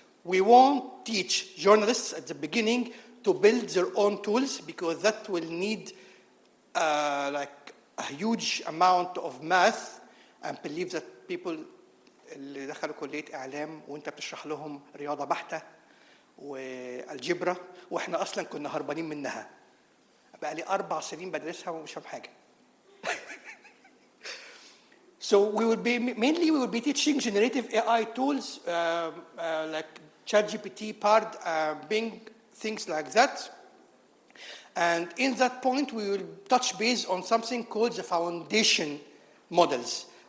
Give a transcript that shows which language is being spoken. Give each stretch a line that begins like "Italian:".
English: We won't teach journalists at the beginning to build their own tools, because that will need like a huge amount of math, and believe that people
Arabic: اللي دخلوا كلية إعلام وأنت بتشرح لهم رياضة بحتة والجبرة وإحنا أصلاً كنا هربانين منها. بقى لي 4 سنين بدرسها ومش فاهم حاجة.
English: So we will be teaching generative AI tools like ChatGPT, Pard, Bing, things like that. And in that point, we will touch base on something called the foundation models.